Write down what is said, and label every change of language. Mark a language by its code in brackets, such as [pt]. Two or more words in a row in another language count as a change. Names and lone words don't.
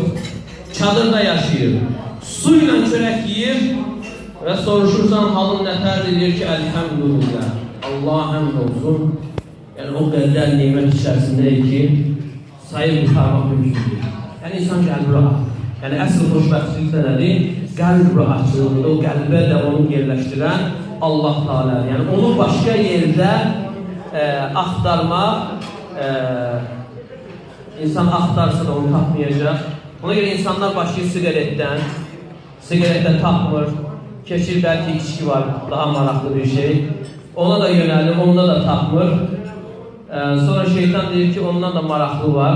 [az] Çadırda yaşayır. Suyla çörek yiyir ve soruşursan halın nətərdir, deyir ki elhamdülillah. [tr] Allah'a hamd olsun. Yani o kadar nimet içerisindeyik ki sayıp kurtarmak mümkün değil. [az] Yani insan qəlbi rahat. Yani əsl xoşbəxtlik də nədir? Qəlb rahatlığında, o qəlbə də onu yerləşdirən Allah Teala. Yani onu başka yerde axtarmaq, insan axtarsa da onu tapmayacaq. Ona göre insanlar başlayır sigaretten tapmır. Keçir belki içki var, daha maraqlı bir şey. Ona da yönelir, onda da tapmır. Sonra şeytan deyir ki ondan da maraqlı var.